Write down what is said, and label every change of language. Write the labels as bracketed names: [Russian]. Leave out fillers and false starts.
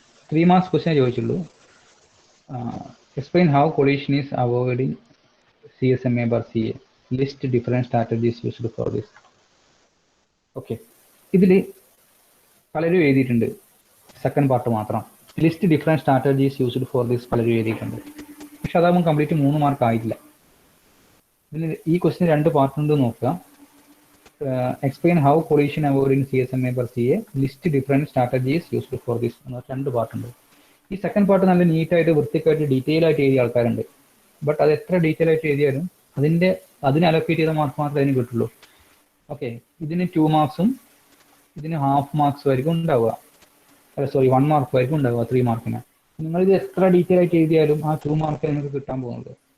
[English] Three marks question [Malayalam] ചോദിച്ചുള്ളൂ. [English] Explain how collision is avoided in CSMA bar CA. List different strategies used for this. [Malayalam] Okay, ഇതിൽ പലരും എഴുതിയിട്ടുണ്ട്, second part മാത്രം. [English] list different strategies used for this [Malayalam] പലരും എഴുതിയിട്ടുണ്ട്. പക്ഷെ അതാകുമ്പോൾ complete 3 mark ആയിട്ടില്ല. ഇതിൽ ഈ ക്വസ്റ്റിന് 2 പാർട്ട് ഉണ്ട് നോക്കുക. [English] Explain how collision avoided in CSMA bar CA. List different strategies used for this. [Malayalam] 2 പാർട്ടുണ്ട്. ഈ സെക്കൻഡ് പാർട്ട് നല്ല നീറ്റായിട്ട് വൃത്തിക്കായിട്ട് ഡീറ്റെയിൽ ആയിട്ട് എഴുതിയ ആൾക്കാരുണ്ട്. ബട്ട് അത് എത്ര ഡീറ്റെയിൽ ആയിട്ട് എഴുതിയാലും അതിന് അലോക്കേറ്റ് ചെയ്ത മാർക്ക് മാത്രമേ അതിന് കിട്ടുള്ളൂ. ഓക്കെ, ഇതിന് 2 മാർക്സും ഇതിന് ഹാഫ് മാർക്സും ആയിരിക്കും ഉണ്ടാവുക. അല്ല സോറി, 1 മാർക്ക് ആയിരിക്കും ഉണ്ടാവുക 3 മാർക്കിന്. നിങ്ങളിത് എത്ര ഡീറ്റെയിൽ ആയിട്ട് എഴുതിയാലും ആ 2 മാർക്ക് നിങ്ങൾക്ക് കിട്ടാൻ പോകുന്നത്.